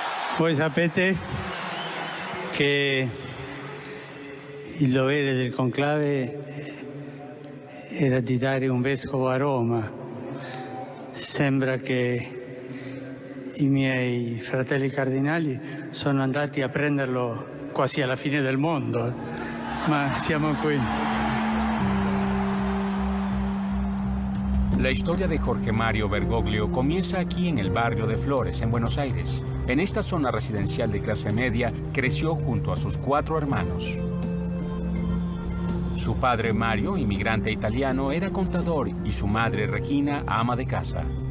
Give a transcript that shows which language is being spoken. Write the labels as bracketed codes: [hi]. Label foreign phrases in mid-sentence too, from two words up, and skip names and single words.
[it] Voi sapete che il dovere del conclave era di dare un vescovo a Roma. Sembra che i miei fratelli cardinali sono andati a prenderlo quasi alla fine del mondo, ma siamo qui. [es] La historia de Jorge Mario Bergoglio comienza aquí en el barrio de Flores, en Buenos Aires. En esta zona residencial de clase media, creció junto a sus 4 hermanos. Su padre Mario, inmigrante italiano, era contador y su madre Regina, ama de casa.